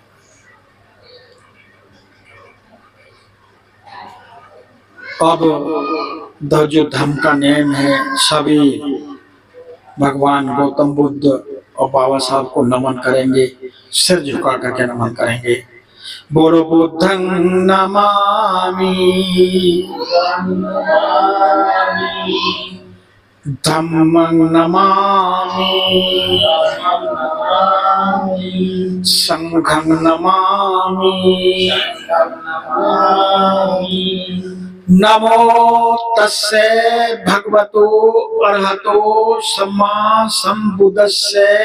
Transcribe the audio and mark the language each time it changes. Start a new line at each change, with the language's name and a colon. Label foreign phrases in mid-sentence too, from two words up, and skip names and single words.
Hindi: अब जो धम्म का नियम है, सभी भगवान गौतम बुद्ध और बाबा साहब को नमन करेंगे, सिर झुका करके नमन करेंगे।
Pali: बोलो बुद्धं नमामि, धम्मं नमामि, संघं नमामि, नमो तस्से भगवतो अरहतो सम्मा संबुद्धस्से,